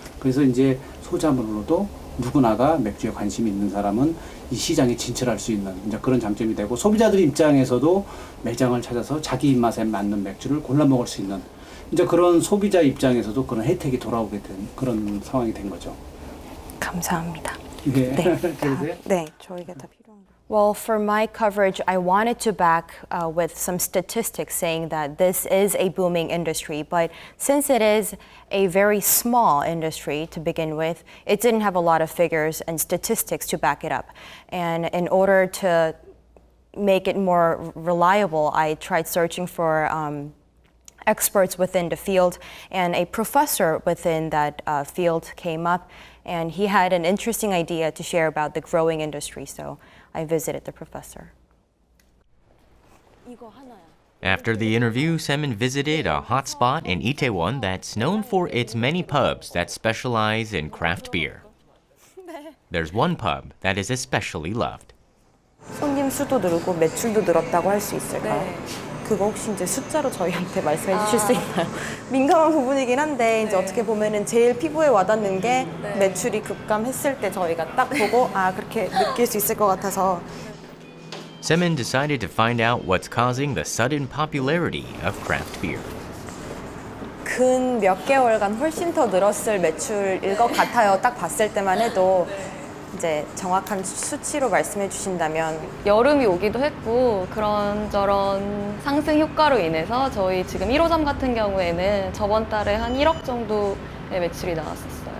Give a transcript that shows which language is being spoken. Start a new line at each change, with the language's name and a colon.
Korean: 그래서 이제 소자문으로도 누구나가 맥주에 관심이 있는 사람은 이 시장에 진출할 수 있는 이제 그런 장점이 되고 소비자들 입장에서도 매장을 찾아서 자기 입맛에 맞는 맥주를 골라 먹을 수 있는 이제 그런 소비자 입장에서도 그런 혜택이 돌아오게 된 그런 상황이 된 거죠. 감사합니다. 네. 네, 그러세요? 네, 저희가 다 필요한 거.
English: Well, for my coverage, I wanted to back with some statistics saying that this is a booming industry, but since it is a very small industry to begin with, it didn't have a lot of figures and statistics to back it up. And in order to make it more reliable, I tried searching for experts within the field, and a professor within that field came up, and he had an interesting idea to share about the growing industry, so I visited the professor. After the interview, Se-min visited a hot spot in Itaewon that's known for its many pubs that specialize in craft beer. There's one pub that is especially loved.
Korean: 손님 수도 늘고 매출도 늘었다고 할 수 있을까요? 그거 혹시 이제 숫자로 저희한테 말씀해 주실 수 있나요? 민감한 부분이긴 한데 이제 어떻게 보면은 제일 피부에 와닿는 게 매출이 급감했을 때 저희가 딱 보고 아 그렇게 느낄 수 있을 것 같아서.
English: Se-min decided to find out what's causing the sudden popularity of craft beer.
Korean: 근 몇 개월간 훨씬 더 늘었을 매출일 것 같아요. 딱 봤을 때만 해도 이제 정확한 수치로 말씀해 주신다면 여름이 오기도 했고 그런저런 상승 효과로 인해서 저희 지금 1호점 같은 경우에는 저번 달에 한 1억 정도의 매출이 나왔었어요.